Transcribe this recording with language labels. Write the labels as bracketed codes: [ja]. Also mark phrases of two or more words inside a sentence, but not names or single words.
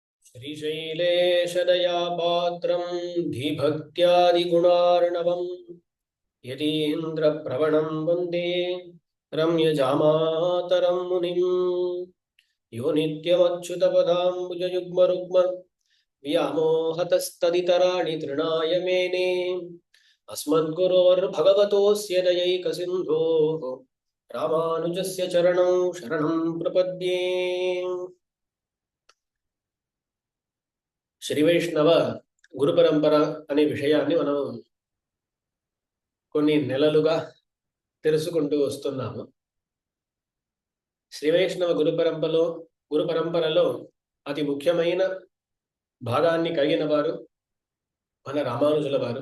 [sa] श्रीशैलेशदयापात्रं धीभक्त्यादिगुणार्णवं यतीन्द्रप्रवणं वन्दे रम्यजामातरं मुनिम् यो नित्यमच्युतपदाम्बुजयुग्मरुग्म व्यामोहतस्तदितराणि तृणाय मेने अस्मद्गुरोर्भगवतोऽस्य दयैकसिन्धोः रामानुजस्य चरणं शरणं प्रपद्ये। [te] శ్రీ వైష్ణవ గురు పరంపర అనే విషయాన్ని మనం కొన్ని నెలలుగా తెలుసుకుంటూ వస్తున్నాము. శ్రీ వైష్ణవ గురు పరంపరలో అతి ముఖ్యమైన భాగాన్ని కలిగిన వారు మన రామానుజుల వారు.